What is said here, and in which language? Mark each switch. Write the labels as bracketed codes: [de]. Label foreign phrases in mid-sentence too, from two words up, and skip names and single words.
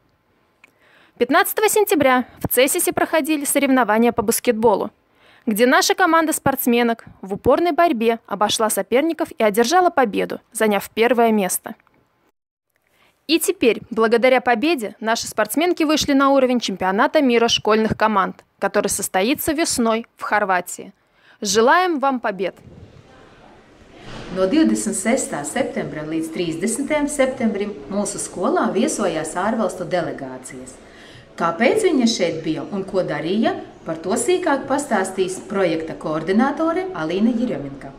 [ru] 15 сентября в Цесисе проходили соревнования по баскетболу, где наша команда спортсменок в упорной борьбе обошла соперников и одержала победу, заняв первое место. И теперь, благодаря победе, наши спортсменки вышли на уровень чемпионата мира школьных команд, который состоится весной в Хорватии. Желаем вам побед! [lv] No 26. septembra līdz 30. septembrim mūsu skolā viesojās ārvalstu delegācijas. Kāpēc viņa šeit bija un ko darīja, par to sīkāk pastāstīs projekta koordinātore Alīna Jirjominka.